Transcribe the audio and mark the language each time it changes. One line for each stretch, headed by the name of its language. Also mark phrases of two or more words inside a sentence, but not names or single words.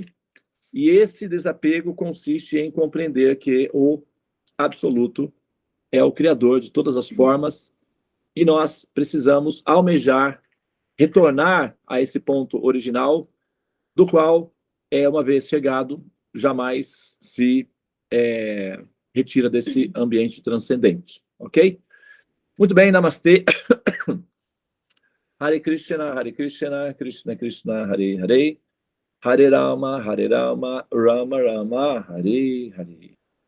Portuguese: E esse desapego consiste em compreender que o absoluto é o criador de todas as formas e nós precisamos almejar, retornar a esse ponto original, do qual, uma vez chegado, jamais se retira desse ambiente transcendente, ok? Muito bem, namastê. Hare Krishna, Krishna Krishna, Hare Hare, Hare Rama, Rama Rama, Hare Hare.